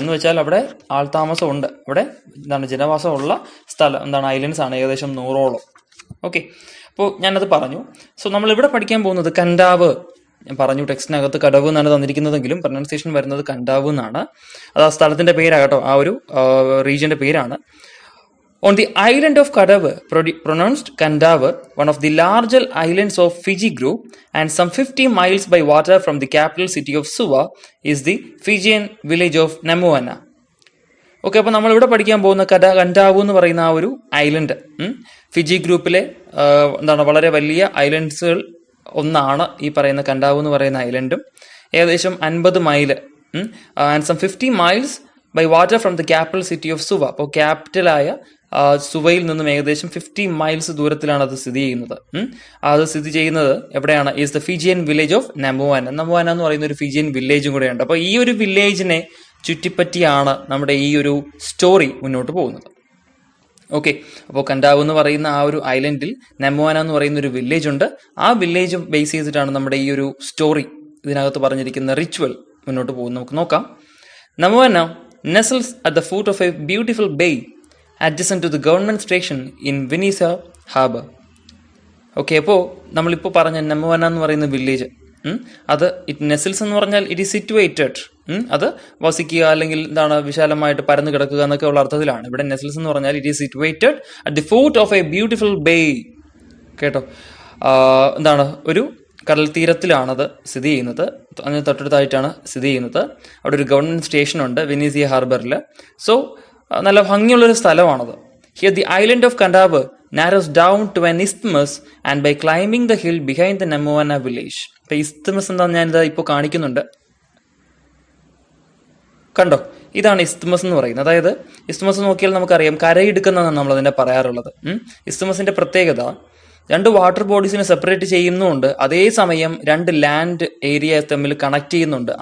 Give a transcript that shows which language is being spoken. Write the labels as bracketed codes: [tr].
[ml] എന്ന് വെച്ചാൽ അവിടെ ആൾതാമസം ഉണ്ട്, അവിടെ എന്താണ് ജനവാസമുള്ള സ്ഥലം എന്താണ് ഐലൻഡ്സ് ആണ്, ഏകദേശം 100ഓളം. ഓക്കെ, അപ്പോൾ ഞാനത് പറഞ്ഞു. സോ നമ്മളിവിടെ പഠിക്കാൻ പോകുന്നത് കൻഡാവ്. ഞാൻ പറഞ്ഞു ടെക്സ്റ്റിനകത്ത് കടവ് എന്നാണ് തന്നിരിക്കുന്നതെങ്കിലും പ്രൊനൗൺസിയേഷൻ വരുന്നത് കൻഡാവ് എന്നാണ്. അത് ആ സ്ഥലത്തിന്റെ പേരാകട്ടോ, ആ ഒരു റീജിയന്റെ പേരാണ്. [en] On the island of Kadavu, pronounced Kandavu, one of the larger islands of Fiji group and some 50 miles by water from the capital city of Suva, is the Fijian village of Namoana. [ml] Okay, അപ്പോൾ നമ്മളിവിടെ പഠിക്കാൻ പോകുന്ന കൻഡാവു എന്ന് പറയുന്ന ആ ഒരു island Fiji ഗ്രൂപ്പിലെ എന്താണ് വളരെ വലിയ ഐലൻഡ്സുകൾ ഒന്നാണ് ഈ പറയുന്ന കൻഡാവു എന്ന് പറയുന്ന ഐലൻഡും. [en] ഏകദേശം 50 mile and some 50 miles by water from the capital city of Suva. [ml] അപ്പോൾ ക്യാപിറ്റലായ സുവയിൽ നിന്നും ഏകദേശം 50 മൈൽസ് ദൂരത്തിലാണ് അത് സ്ഥിതി ചെയ്യുന്നത്. അത് സ്ഥിതി ചെയ്യുന്നത് എവിടെയാണ്? [en] is the Fijian village of [ml] നമോവാന. നമോവാന എന്ന് പറയുന്ന ഒരു ഫിജിയൻ വില്ലേജും കൂടെയുണ്ട്. അപ്പോൾ ഈ ഒരു വില്ലേജിനെ ചുറ്റിപ്പറ്റിയാണ് നമ്മുടെ ഈ ഒരു സ്റ്റോറി മുന്നോട്ട് പോകുന്നത്. ഓക്കെ, അപ്പോൾ കൻഡാവു എന്ന് പറയുന്ന ആ ഒരു ഐലൻഡിൽ നമോവാന എന്ന് പറയുന്ന ഒരു വില്ലേജ് ഉണ്ട്. ആ വില്ലേജ് ബേസ് ചെയ്തിട്ടാണ് നമ്മുടെ ഈ ഒരു സ്റ്റോറി, ഇതിനകത്ത് പറഞ്ഞിരിക്കുന്ന റിച്വൽ മുന്നോട്ട് പോകുന്നത്. നമുക്ക് നോക്കാം. [en] Namoana nestles at the foot of a beautiful bay adjacent to the government station in Vinisa Harbour. [ml] Okay, അപ്പോൾ നമ്മളിപ്പോൾ പറഞ്ഞ നമോവാന എന്ന് പറയുന്ന വില്ലേജ് അത് നെസിൽസ് എന്ന് പറഞ്ഞാൽ [en] it is situated, [ml] അത് വസിക്കുക അല്ലെങ്കിൽ എന്താണ് വിശാലമായിട്ട് പരന്നു കിടക്കുക എന്നൊക്കെ ഉള്ള അർത്ഥത്തിലാണ്. ഇവിടെ നെസിൽസ് എന്ന് പറഞ്ഞാൽ [en] It is situated at the foot of a beautiful bay. [ml] കേട്ടോ, എന്താണ് ഒരു കടൽ തീരത്തിലാണത് സ്ഥിതി ചെയ്യുന്നത്, അതിന് തൊട്ടടുത്തായിട്ടാണ് സ്ഥിതി ചെയ്യുന്നത്. അവിടെ ഒരു ഗവൺമെന്റ് സ്റ്റേഷനുണ്ട് വെനീസിയ ഹാർബറിൽ. സോ നല്ല ഭംഗിയുള്ളൊരു സ്ഥലമാണത്. [en] Here the island of Kadavu narrows down to an isthmus and by climbing the hill behind the Namoana village. [ml] അപ്പോൾ ഇസ്ത്മസ് എന്താണെന്ന് ഞാനിത് ഇപ്പോൾ കാണിക്കുന്നുണ്ട്, കണ്ടോ? ഇതാണ് ഇസ്ത്മസ് എന്ന് പറയുന്നത്. അതായത് ഇസ്ത്മസ് നോക്കിയാൽ നമുക്കറിയാം കരയിടുക്കുന്നതാണ് നമ്മൾ അതിനെ പറയാറുള്ളത്. ഇസ്ത്മസിന്റെ പ്രത്യേകത 2 വാട്ടർ ബോഡീസിനെ സെപ്പറേറ്റ് ചെയ്യുന്നുണ്ട്, അതേസമയം 2 ലാൻഡ് ഏരിയ തമ്മിൽ കണക്ട് ചെയ്യുന്നുണ്ട്.